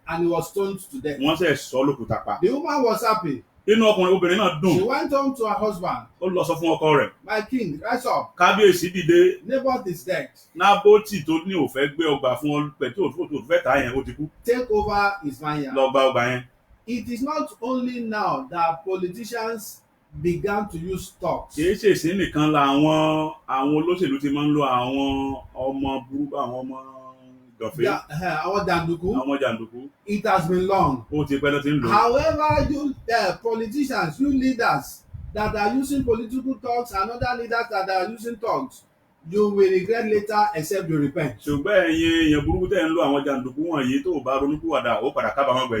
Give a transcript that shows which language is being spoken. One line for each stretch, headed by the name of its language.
English: and he was stoned to death.
Yoruba: Wọ́n sẹ̀ sọ lókùúta pa.
English: The woman was happy.
Yoruba: Inú obìnrin náà
English: She
Yoruba: dùn.
English: went home to her husband.
Yoruba: Ó lọ sọ fún ọkọ rẹ̀.
English: My king, rise up.
Yoruba: Kábíyèsí dìde.
English: Naboth is dead.
Yoruba: Naboth tó ní ó fẹ́ gbé ọgbà fún ọ pẹ̀ tí ó fẹ́ tà yẹn ó ti kú.
English: Take over his vineyard.
Yoruba: Lọ gba ọgbà yẹn.
English: It is not only now that politicians began to use thugs.
Yoruba: Kìí ṣèṣí nìkan làwọn olóṣèlú ti máa ń lo àwọn ọmọ burúkú àwọn ọmọ gànfẹ́. Àwọn jàǹdùkú. Àwọn jàǹdùkú.
English: It has been long.
Yoruba: Ó ti pẹ́ lọ́ ti ń lò.
English: However, you politicians, you leaders that are using political thugs and other leaders that are using thugs, you will regret later except you repent.
Yoruba: Ṣùgbọ́n ẹ̀yin èèyàn burúkú tẹ̀ ń lo àwọn jàǹdùkú wọ̀nyí tó bá ronúpìwàdà ó padà kábàámọ̀